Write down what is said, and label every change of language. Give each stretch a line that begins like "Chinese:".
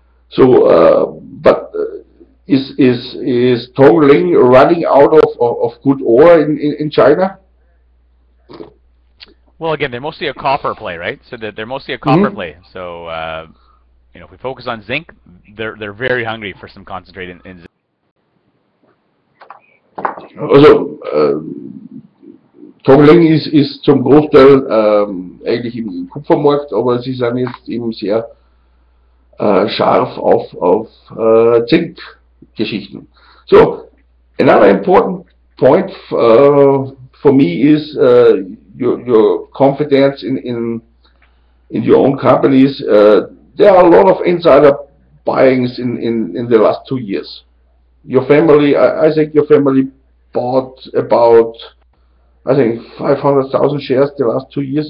English: So, but is Tongling running out of good ore in China? Well, again, they're mostly a copper play, right? So they're mostly a copper play. So, if we focus on zinc, they're very hungry for some concentrate in zinc.
German: Also, Tongling ist zum Großteil eigentlich im Kupfermarkt, aber sie sind jetzt eben sehr scharf auf Zinkgeschichten.
English: So, another important point for me is your confidence in your own companies. There are a lot of insider buyings in the last 2 years. Your family, I think your family bought about, I think 500,000 shares the last 2 years.